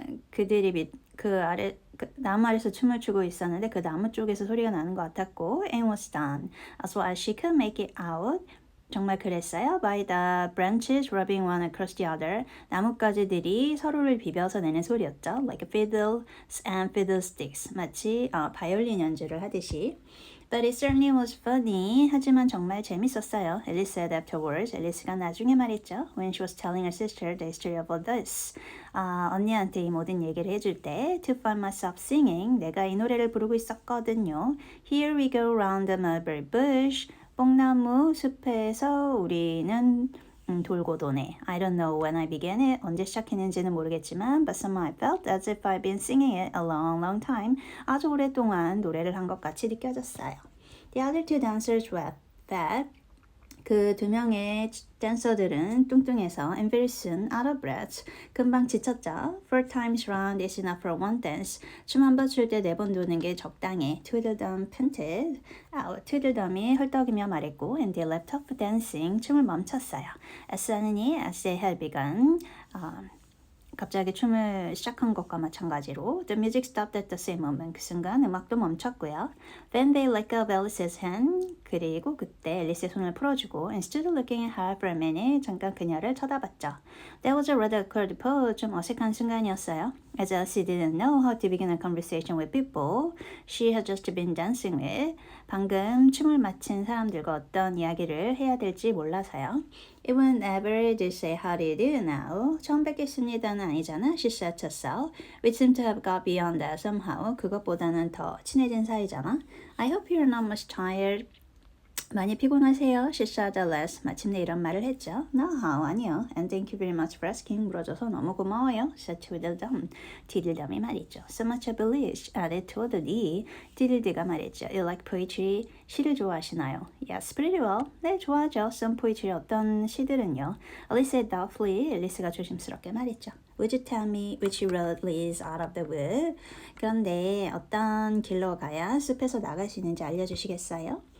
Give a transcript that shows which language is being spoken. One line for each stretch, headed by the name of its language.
Korean: 그들이 그 아래 나무 아래서 춤을 추고 있었는데 그 나무 쪽에서 소리가 나는 것 같았고
English: and was done as well as she could make it out.
Korean: 정말 그랬어요.
English: By the branches rubbing one across the other.
Korean: 나뭇가지들이 서로를 비벼서 내는 소리였죠.
English: Like fiddles and fiddlesticks.
Korean: 마치 바이올린 연주를 하듯이.
English: But it certainly was funny.
Korean: 하지만 정말 재밌었어요.
English: Alice said afterwards.
Korean: 앨리스가 나중에 말했죠.
English: When she was telling her sister the history of all this.
Korean: 언니한테 이 모든 얘기를 해줄 때
English: To find myself singing.
Korean: 내가 이 노래를 부르고 있었거든요.
English: Here we go round the mulberry bush.
Korean: 뽕나무 숲에서 우리는 돌고 도네.
English: I don't know when I began it.
Korean: 언제 시작했는지는 모르겠지만
English: but somehow I felt as if I've been singing it a long, long time.
Korean: 아주 오랫동안 노래를 한 것 같이 느껴졌어요.
English: The other two dancers were fat.
Korean: 그 두 명의 댄서들은 뚱뚱해서
English: and very soon out of breath.
Korean: 금방 지쳤죠.
English: Four times round is enough for one dance.
Korean: 춤 한 번 출 때 네 번 도는 게 적당해.
English: Tweedledum panted out.
Korean: Tweedledum이 헐떡이며 말했고
English: and they left off dancing.
Korean: 춤을 멈췄어요.
English: As suddenly as they had begun.
Korean: 갑자기 춤을 시작한 것과 마찬가지로
English: The music stopped at the same moment.
Korean: 그 순간 음악도 멈췄고요.
English: Then they let go of Alice's hand.
Korean: 그리고 그때 앨리스의 손을 풀어주고
English: and stood looking at her for a minute.
Korean: 잠깐 그녀를 쳐다봤죠.
English: That was a rather awkward pause.
Korean: 좀 어색한 순간이었어요.
English: As Elsie didn't know how to begin a conversation with people she had just been dancing with.
Korean: 방금 춤을 마친 사람들과 어떤 이야기를 해야 될지 몰라서요.
English: It won't ever to say how do you do now.
Korean: 처음 뵙겠습니다는 아니잖아.
English: She said to herself. We seem to have got beyond that somehow.
Korean: 그것보다는 더 친해진 사이잖아.
English: I hope you're not much tired.
Korean: 많이 피곤하세요?
English: She said at last.
Korean: 마침내 이런 말을 했죠. No, 아니요.
English: And thank you very much for asking.
Korean: 물어줘서 너무 고마워요.
English: said Tweedledum.
Korean: Tweedledum이 말했죠.
English: So much obliged. added Tweedledee.
Korean: Tweedledee가 말했죠.
English: You like poetry?
Korean: 시를 좋아하시나요?
English: Yes, pretty well.
Korean: 네, 좋아하죠.
English: Some poetry.
Korean: 어떤 시들은요.
English: Alice said doubtfully.
Korean: 앨리스가 조심스럽게 말했죠.
English: Would you tell me which road leads out of the wood?
Korean: 그런데 어떤 길로 가야 숲에서 나갈 수 있는지 알려주시겠어요?